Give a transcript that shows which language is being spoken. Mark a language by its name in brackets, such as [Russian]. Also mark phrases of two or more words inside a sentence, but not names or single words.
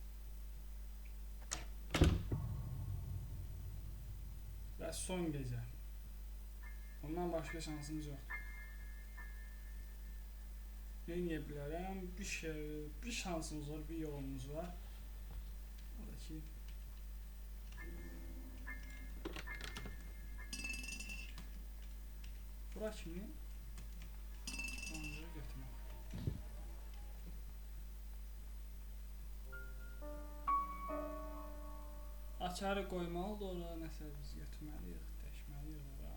[Turkish] Ve son gece. Ondan başka şansımız yok. Ne diyebilirim? Bir şansımız var, bir yolumuz var. [Azerbaijani] Oradaki bura kimi? Onları götürmək. Açarı qoymalıdır ora, nəsə biz götürməliyik, dəşməliyik ora.